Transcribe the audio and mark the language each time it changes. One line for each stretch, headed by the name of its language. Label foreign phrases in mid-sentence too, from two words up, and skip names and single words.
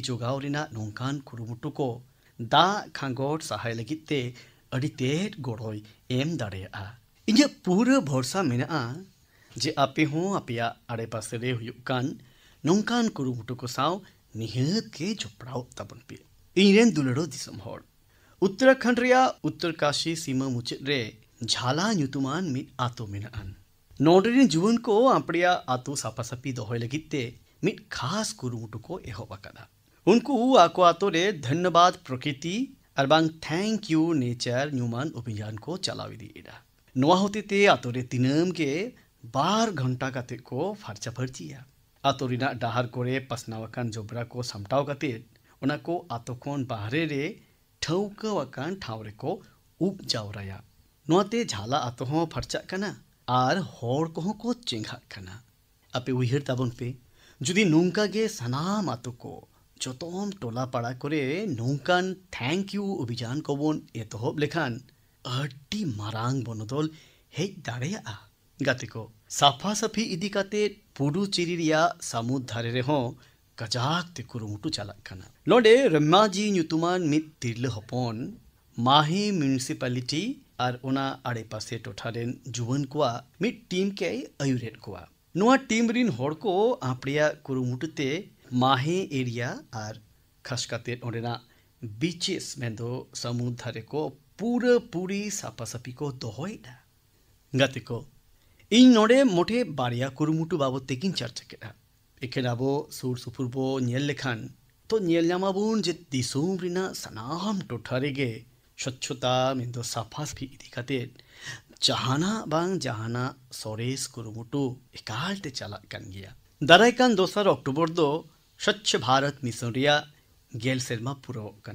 Santali: जोगाव रिना नोंकान कुरुमुटु को दा खांगोट सहाय लगिते अड़ी तेज गोड़ोय एम दाड़ेया इन्या पूरा भरोसा मेना जे आपे हो आपया आड़े पासे रे हुयुकान नोंकान कुरुमुटु को साव निहत के जोपड़ाव तबन पे इनरेन दुलड़ो दिसम होड़ उत्तराखंड रिया उत्तरकाशी सीमा मुचेद रे झाला ᱧᱩᱛᱩᱢᱟᱱ मिट आतो मेनान नोडरेन जुवन को आपड़िया आतो सापासापी दोहय लगिते मिट खास कुरुमुटु को एहोब अकादा उनको आको आतो रे
Hindi: धन्यवाद प्रकृति
Santali: अरबांग
English: thank you nature
Santali: ᱧᱩᱢᱟᱱ अभियान को चलाव इदीदा नोआ होतेते आतो रे तिनम के 12 घंटा काते को फारचा फरचिया आतो रिना डाहार कोरे पसनावकान जोबरा को समटाव काते उना को आतो कोन बाहरे रे ठौकावकान ठावरे को उप जावराया नोते झाला आतो हो फरचा कना आर होड़ को चेंघा कना अपे उहिर ताबन पे जुदी नोंका गे सनाम आतो को जोतोम टोला पाड़ा करे नोंकान
English: thank you
Santali: अभियान को बोन एतहब लेखान अड्डी मारांग बनोदल हेज दाड़ेया गाते को साफा साफी इदी काते पुडुचेरी रिया सामुद धारे रे हो kajak te kurumutu chalak kana. Node Remaji nyutuman mit tirle hopon Mahi municipality ar ona ade pase totharen juwan kwa mit team ke ayuret kwa. Noa team rin hor ko apria kurumutu te Mahi area ar khaskate ondena beaches mendo samudhare ko pura puri sapasapi ko dohoida. Gate ko ᱤᱧ ᱱᱚᱰᱮ ᱢᱚᱴᱷᱮ ᱵᱟᱨᱭᱟ ᱠᱩᱨᱩᱢᱩᱴᱩ ᱵᱟᱵᱚᱫ ᱛᱮᱜᱤᱧ ᱪᱟᱨᱪᱟ ᱠᱮᱫᱟ᱾ ᱮᱠᱷᱮᱱ ᱟᱵᱚ ᱥᱩᱨ ᱥᱩᱯᱩᱨ ᱵᱚ ᱧᱮᱞ ᱞᱮᱠᱷᱟᱱ ᱛᱚ ᱧᱮᱞ ᱧᱟᱢᱟᱵᱚᱱ ᱡᱮ ᱫᱤᱥᱚᱢ ᱨᱮᱱᱟᱜ ᱥᱟᱱᱟᱢ ᱴᱚᱴᱷᱟ ᱨᱮᱜᱮ ᱥᱚᱪᱪᱷᱚᱛᱟ ᱢᱮᱱᱫᱚ ᱥᱟᱯᱷᱟ ᱥᱟᱯᱷᱤ ᱤᱫᱤ ᱠᱟᱛᱮᱫ ᱡᱟᱦᱟᱱᱟᱜ ᱵᱟᱝ ᱡᱟᱦᱟᱱᱟᱜ ᱥᱚᱨᱮᱥ ᱠᱩᱨᱩᱢᱩᱴᱩ ᱮᱠᱟᱞᱛᱮ ᱪᱟᱞᱟᱜ ᱠᱟᱱ ᱜᱮᱭᱟ᱾ ᱫᱟᱨᱟᱭ ᱠᱟᱱ 2 ᱚᱠᱴᱳᱵᱚᱨ ᱫᱚ ᱥᱚᱪᱪᱷ ᱵᱷᱟᱨᱚᱛ ᱢᱤᱥᱚᱱ ᱨᱮᱭᱟᱜ 10 ᱥᱮᱨᱢᱟ ᱯᱩᱨᱟᱹᱣᱚᱜ ᱠᱟᱱᱟ।